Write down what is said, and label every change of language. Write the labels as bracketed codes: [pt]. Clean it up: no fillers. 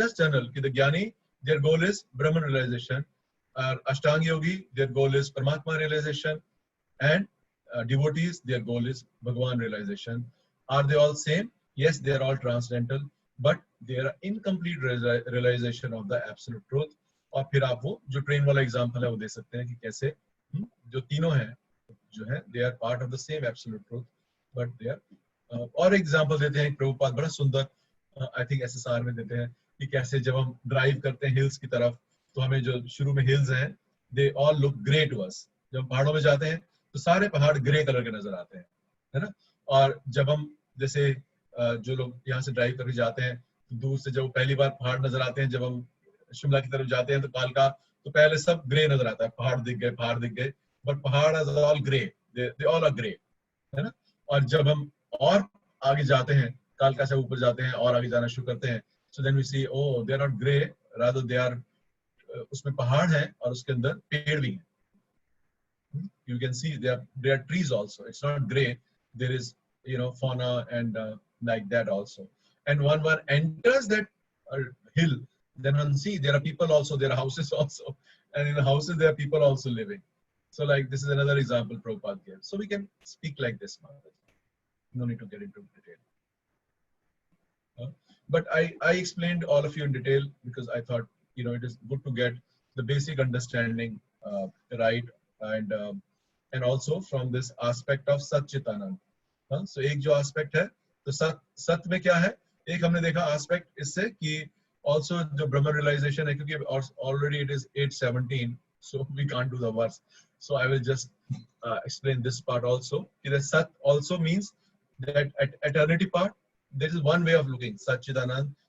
[en] Just general कि the Gyani, their goal is Brahman realization, Ashtanga Yogi, their goal is Paramatma realization, and devotees, their goal is Bhagwan realization. Are they all same? Yes, they are all transcendental, but they are incomplete realization of the absolute truth. [hi] और फिर आप वो जो train वाला example है वो दे सकते हैं कि कैसे जो तीनों हैं जो है [en] they are part of the same absolute truth, but they are [hi] और एग्जांपल देते हैं प्रभुपाद बड़ा सुंदर [en] I think [hi] SSR में देते हैं कि कैसे जब हम ड्राइव करते हैं हिल्स की तरफ तो हमें जो शुरू में हिल्स हैं [en] they all look grey to us. [hi] जब हम पहाड़ों में जाते हैं तो सारे पहाड़ ग्रे कलर के नजर आते हैं, है ना. और जब हम जैसे जो लोग यहाँ से ड्राइव करके जाते हैं तो दूर से जब पहली बार पहाड़ नजर आते हैं, जब हम शिमला की तरफ जाते हैं तो कालका तो पहले सब ग्रे नजर आता है, पहाड़ दिख गए, [en] but पहाड़ is all grey, they all are grey, [hi] है ना. और जब हम और आगे जाते हैं, कालका से ऊपर जाते हैं और आगे जाना शुरू करते हैं, [en] so then we see oh they are not grey, rather they are, [hi] उसमें पहाड़ है और उसके अंदर पेड़ भी हैं. [en] You can see there are trees also. It's not gray. There is, you know, fauna and like that also. And one enters that hill, then one see there are people also, there are houses also, and in the houses there are people also living. So like this is another example Prabhupada gave. So we can speak like this, Maharaj. No need to get into detail. But I explained all of you in detail because I thought, you know, it is good to get the basic understanding right, and also from this aspect of Sat Chit Anand. [hi] So एक जो aspect है, तो सत में क्या है? एक हमने देखा aspect इससे कि [en] also जो Brahman realization है, क्योंकि already it is 8:17, so we can't do the verse. So I will just explain this part also. The Sat also means that at eternity part, there is one way of looking, Satchidanand.